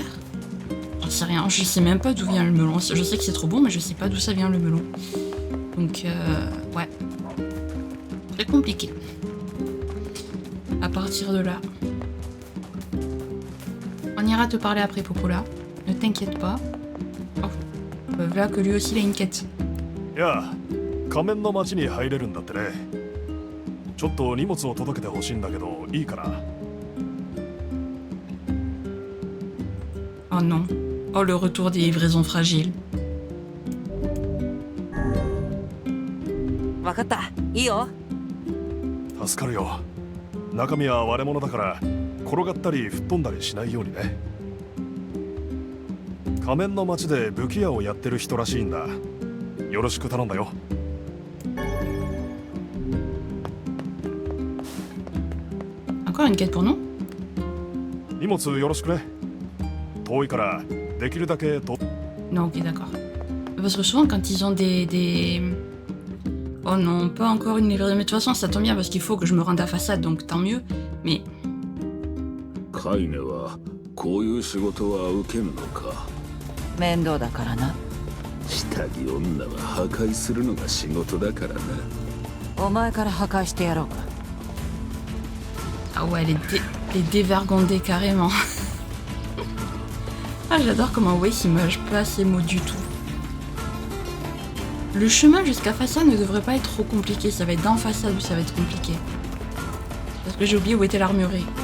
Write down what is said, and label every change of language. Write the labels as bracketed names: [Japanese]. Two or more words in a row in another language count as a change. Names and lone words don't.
[French] J'en sais rien, je sais même pas d'où vient le melon. Je sais que c'est trop bon, mais je sais pas d'où ça vient le melon. Donc, ouais. Très compliqué. À partir de là. On ira te parler après, Popola. Ne t'inquiète pas. Oh. Voilà que lui aussi il a une quête. [Japanese] いや、仮面の町に入れるんだってね。ちょっと荷物を届けてほしいんだけど、いいかな。 [French] Oh non. Oh, le retour des livraisons fragiles. [Japanese] 分かった。いいよ。助かるよ。中身は割れ物だから転がったり吹っ飛んだりしないようにね。仮面の町で武器屋をやってる人らしいんだ。よろしく頼んだよ。 [French] Encore une quête pour nous? [Japanese] 荷物よろしくね。遠いからできるだけと。 [French] Non, ok, d'accord. Parce que souvent, quand ils ont des... Oh non, pas encore une livraison. Mais de toute façon, ça tombe bien parce qu'il faut que je me rende à façade, donc tant mieux. Mais... [Japanese] カイネはこういう仕事は受けぬのか。面倒だからな。下着女は破壊するのが仕事だからな。お前から破壊してやろうか。 [French] Ah ouais, les dévergondés carrément. Ah, j'adore comment Waze il mâche pas ces mots du tout. Le chemin jusqu'à façade ne devrait pas être trop compliqué. Ça va être dans façade où ça va être compliqué. Parce que j'ai oublié où était l'armurerie.